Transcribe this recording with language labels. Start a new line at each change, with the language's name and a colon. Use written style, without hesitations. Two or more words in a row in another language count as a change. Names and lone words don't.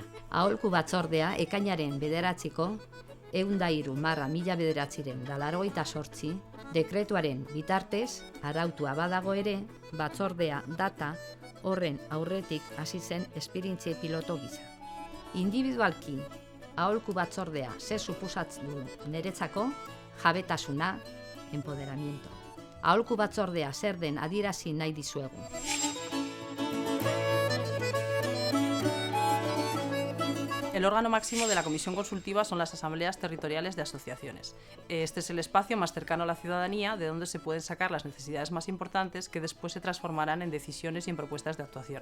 Basque: Aholku batzordea ekainaren 9ko 103/1998 dekretuaren bitartez arautua badago ere, batzordea data horren aurretik hasi zen esperientzia piloto gisa. Individualki aholku batzordea ze suposatzen du niretzako jabetasuna, empoderamiento. Aholku batzordea zer den adierazi nahi dizuegu.
Spanish: El órgano máximo de la Comisión Consultiva son las asambleas territoriales de asociaciones. Este es el espacio más cercano a la ciudadanía, de donde se pueden sacar las necesidades más importantes que después se transformarán en decisiones y en propuestas de actuación.